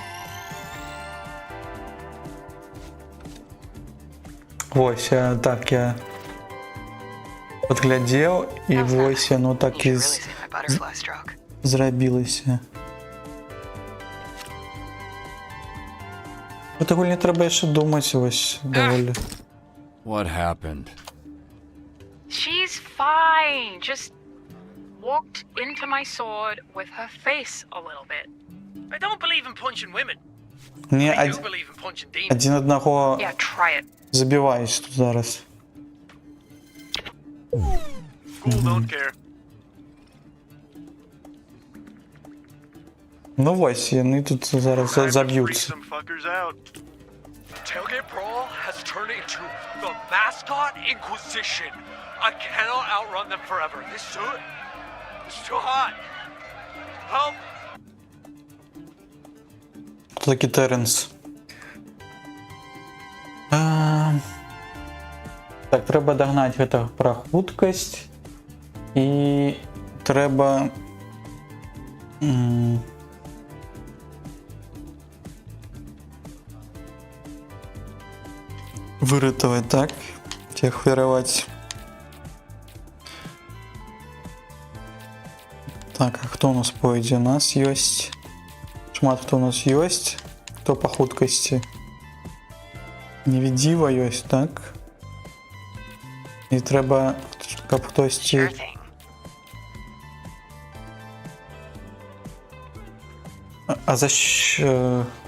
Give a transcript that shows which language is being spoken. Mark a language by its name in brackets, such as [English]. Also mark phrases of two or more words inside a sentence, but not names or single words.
[Belarusian] Вось, так я падглядзеў, і вось яно так і зрабілася. Гэта гульня трэба яшчэ думаць, вось, даволі. [English] What happened? She's fine. Just walked into my sword with her face a little bit. I don't believe in punching women. [Belarusian] Не, [English] I do believe in punching demons. [Belarusian] адзін аднаго [English] Yeah, try it. [Belarusian] забіваюсь тут зараз. [English] Cool, don't care. [Belarusian] Ну вось, яны тут зараз заб'юцца. [English] Some fuckers out. Tailgate Brawl has turned into the mascot Inquisition. I cannot outrun them forever. This suit is too hot. Help! [Ukrainian] Хто такий Теренс? [Belarusian] Так, трэба дагнаць гэта пра хуткасць. І трэба... выратаваць, так? Ці ахвяраваць. Так, а хто у нас пойдзе? У нас ёсць... Шмат хто у нас ёсць. Хто па хуткасці? Невідзіва ёсць, так? І трэба, каб хтосьці... [Ukrainian] А за що...